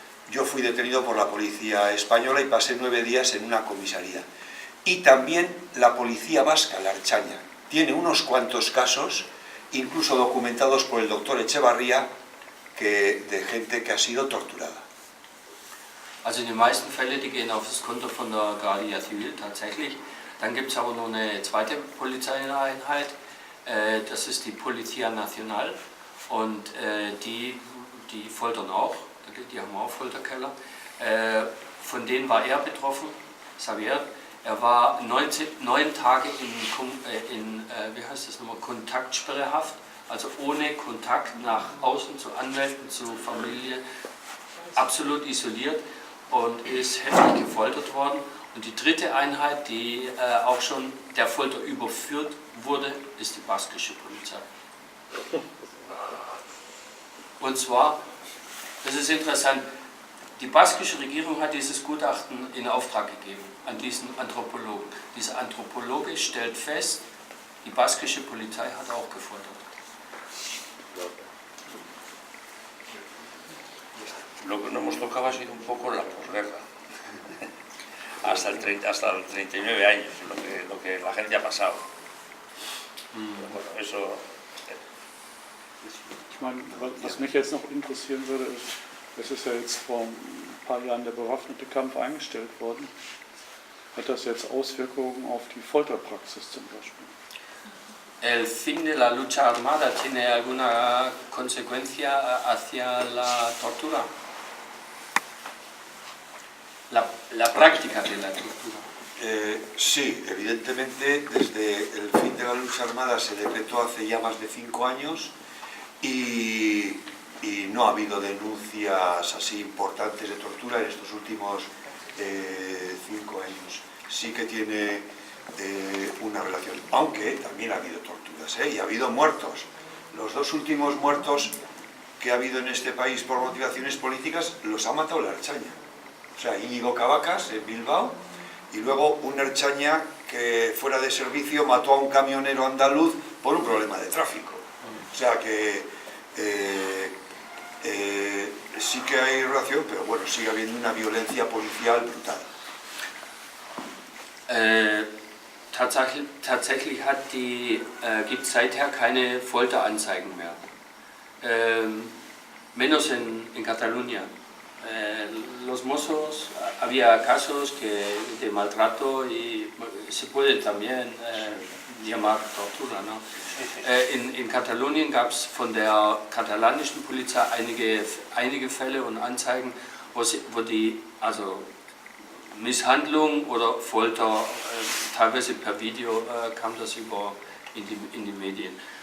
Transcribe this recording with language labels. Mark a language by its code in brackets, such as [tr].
[es] Yo fui detenido por la Policía Española y pasé 9 días en una comisaría. Y también la Policía Vasca, la Ertzaintza, tiene unos cuantos casos, incluso documentados por el doctor Echevarría, de gente que ha sido torturada. [de] Also die meisten Fälle, die gehen auf das Konto von der Guardia Civil tatsächlich. Dann gibt es aber noch eine zweite Polizeieinheit, das ist die Policía Nacional und die foltern auch. Die haben auch Folterkeller. Von denen war er betroffen, Xavier. Er war 9 Tage in Kontaktsperrehaft, also ohne Kontakt nach außen zu Anwälten, zu Familie, absolut isoliert und ist heftig gefoltert worden. Und die dritte Einheit, die auch schon der Folter überführt wurde, ist die baskische Polizei. Und zwar, das ist interessant, die baskische Regierung hat dieses Gutachten in Auftrag gegeben an diesen Anthropologen. Dieser Anthropologe stellt fest, die baskische Polizei hat auch gefoltert. [es] Lo que no hemos tocado ha sido un poco la posguerra. hasta el 39 años, lo que la gente ha pasado. Bueno, eso... [de] Ich meine, was mich jetzt noch interessieren würde, ist, es ist ja jetzt vor ein paar Jahren der bewaffnete Kampf eingestellt worden. Hat das jetzt Auswirkungen auf die Folterpraxis zum Beispiel? [es] ¿El fin de la lucha armada tiene alguna consecuencia hacia la tortura? La práctica de la tortura. Sí, evidentemente desde el fin de la lucha armada se decretó hace ya más de 5 años y no ha habido denuncias así importantes de tortura en estos últimos 5 años. Sí que tiene una relación, aunque también ha habido torturas, y ha habido muertos. Los 2 últimos muertos que ha habido en este país por motivaciones políticas los ha matado la Ertzaina. O sea, Íñigo Cavacas en Bilbao y luego un Ertzaina que fuera de servicio mató a un camionero andaluz por un problema de tráfico. O sea que sí que hay relación, pero bueno, sigue habiendo una violencia policial brutal. [de] Tatsächlich gibt es seither keine Folteranzeigen mehr. [es] Menos en Cataluña. Los mozos, había casos de maltrato y se puede también llamar tortura, ¿no? [de] In Katalonien gab es von der katalanischen Polizei einige Fälle und Anzeigen, wo die also Misshandlung oder Folter, teilweise per Video kam das in die Medien.